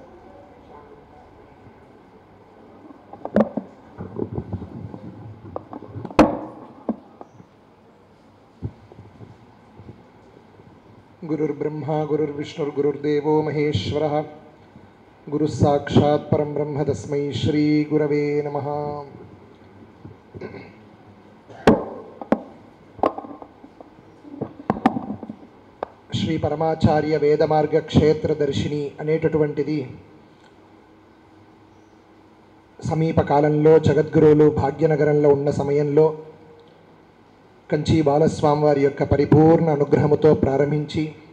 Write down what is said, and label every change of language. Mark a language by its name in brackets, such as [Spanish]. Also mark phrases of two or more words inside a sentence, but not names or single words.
[Sanskrit] गुरुर्ब्रह्मा गुरुर्विष्णुर्गुरुर्देवो महेश्वरः गुरुः साक्षात् परं ब्रह्म तस्मै श्री गुरवे नमः। [Telugu] శ్రీ పరమాచార్య వేదమార్గ క్షేత్రదర్శిని అనేటటువంటిది సమీప కాలంలో జగద్గురువులు భాగ్యనగరంలో ఉన్న సమయంలో కంచి బాలస్వామి వారి యొక్క పరిపూర్ణ అనుగ్రహముతో ప్రారంభించి